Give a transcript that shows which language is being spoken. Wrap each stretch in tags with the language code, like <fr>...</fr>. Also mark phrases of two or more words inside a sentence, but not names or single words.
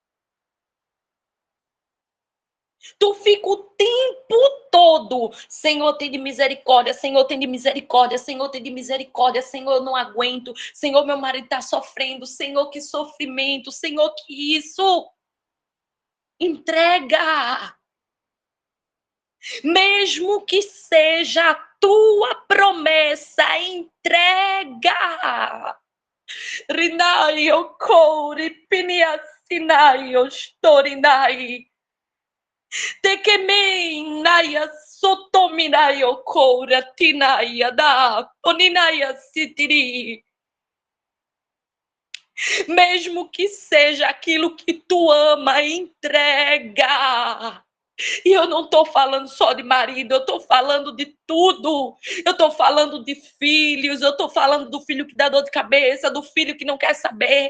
<pt>Tu fica o tempo todo, Senhor, tem de misericórdia, Senhor, tem de misericórdia, Senhor, tem de misericórdia, Senhor, eu não aguento, Senhor, meu marido está sofrendo, Senhor, que sofrimento, Senhor, que isso. Entrega. Mesmo que seja a tua promessa, entrega. Rinaio kouri piniasinaio storinai. Tekemei naya sotominaio koura tinaia da poninaia sitiri. Mesmo que seja aquilo que tu ama, entrega. E eu não estou falando só de marido, eu estou falando de tudo. Eu estou falando de filhos, eu estou falando do filho que dá dor de cabeça, do filho que não quer saber.</pt>